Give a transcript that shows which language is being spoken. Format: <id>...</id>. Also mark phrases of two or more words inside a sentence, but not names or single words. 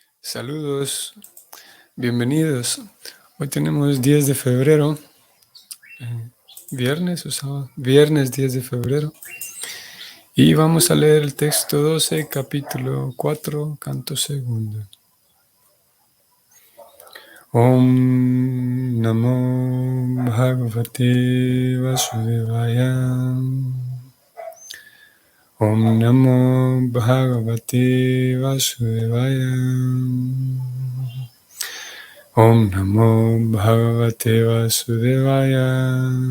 <es>Saludos, bienvenidos. Hoy tenemos 10 de febrero, viernes o sábado, viernes 10 de febrero. Y vamos a leer el texto 12, capítulo 4, canto segundo.</es> <sa>ॐ नमो भगवते वासुदेवाय. ॐ नमो भगवते वासुदेवाय. ॐ नमो भगवते वासुदेवाय.</sa>